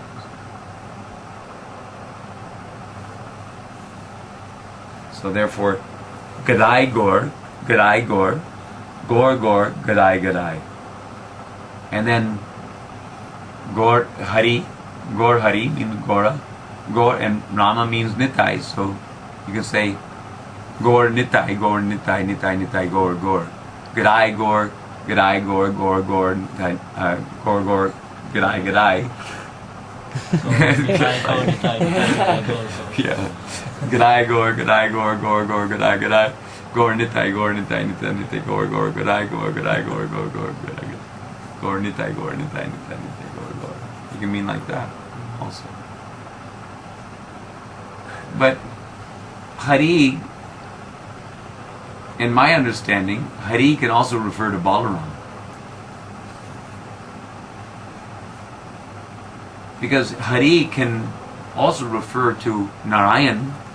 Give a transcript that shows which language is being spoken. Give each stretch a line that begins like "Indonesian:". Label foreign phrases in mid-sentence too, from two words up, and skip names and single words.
English: So therefore, Gadai Gaur, Gadai Gaur, Gaur Gaur, Gadai Gadai. And then Gaur Hari means Gaura, Gaur and Rama means Nitai, so you can say Gaur Nitai, Nitai, Nitai, Gaur, Gaur. Gadai Gaur, Gadai Gaur, Gaur, Gaur, Nitai, Gaur, Gaur, Gadai, Gadai. Yeah. Gadai Gaur, Gadai Gaur, Gaur, Gaur, Gadai, Gadai. Gaur Nitai, Nitai, Nitai, Gaur, Gaur, Gadai, Gaur, Gadai, Gaur, Gaur, Gaur, Gadai, Gadai. Gaur Nitai, Nitai, Gaur, Gaur. You can mean like that also. But Hari, in my understanding, Hari can also refer to Balaram. Because Hari can also refer to Narayan.